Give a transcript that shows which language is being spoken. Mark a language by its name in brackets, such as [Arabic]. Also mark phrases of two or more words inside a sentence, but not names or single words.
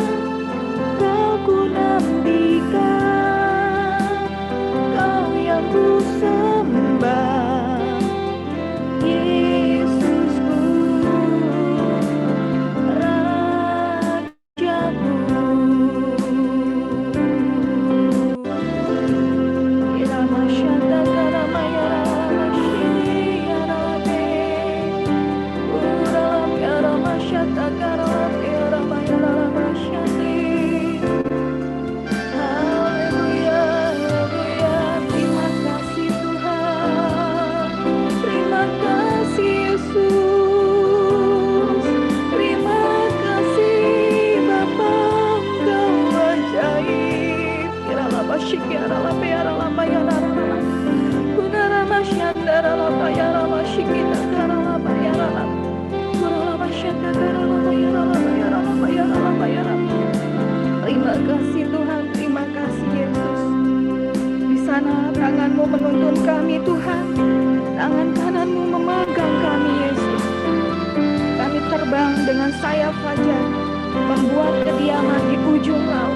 [Indonesian] Kau ku nantikan, Kau yang ku sembah, Yesusku, Rajaku. Irama Shanta Karamaya Ramashini Yarame, Uralam Yarama Shanta Karam Yaramaya Ramashani. Haleluya, haleluya. Terima kasih Tuhan. Terima kasih Yesus. Terima kasih Bapa, Engkau ajaib. Kiralaba Shikiralaba Yaralaba Yaralaba. Kunarama Shandaralaba Yarama Shikita Karalaba Yaralaba. Kuralaba Shanta Karalaba Yaralaba Yaralaba Yaralaba Yaralaba. Terima kasih Tuhan, terima kasih Yesus. Di sana tangan-Mu menuntun kami Tuhan, tangan kanan-Mu memegang kami Yesus. Kami terbang dengan sayap fajar, membuat kediaman di ujung laut.